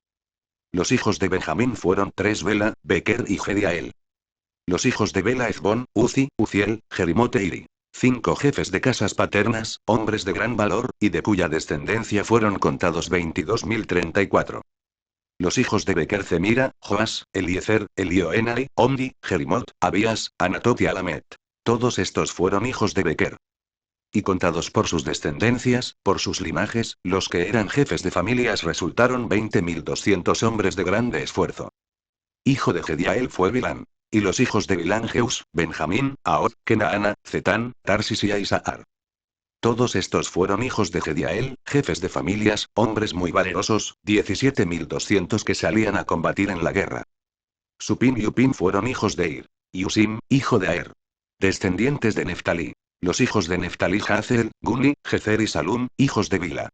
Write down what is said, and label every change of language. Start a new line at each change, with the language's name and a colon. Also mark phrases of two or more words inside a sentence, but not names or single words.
Spanish: Los hijos de Benjamín fueron 3: Bela, Bequer y Jediael. Los hijos de Bela Ezbón, Uzi, Uziel, Jerimote e Iri. 5 jefes de casas paternas, hombres de gran valor, y de cuya descendencia fueron contados 22.034. Los hijos de Beker Zemira, Joas, Eliezer, Elioenai, Omri, Jerimot, Abías, Anatot y Alamet. Todos estos fueron hijos de Beker. Y contados por sus descendencias, por sus linajes, los que eran jefes de familias resultaron 20.200 hombres de grande esfuerzo. Hijo de Gediael fue Bilán. Y los hijos de Bilán Jeus, Benjamín, Ahod, Kenaana, Zetán, Tarsis y Isahar. Todos estos fueron hijos de Gediael, jefes de familias, hombres muy valerosos, 17.200 que salían a combatir en la guerra. Supim y Upim fueron hijos de Ir. Y Usim, hijo de Aer. Descendientes de Neftalí. Los hijos de Neftalí Jazer, Guni, Jezer y Salum, hijos de Bila.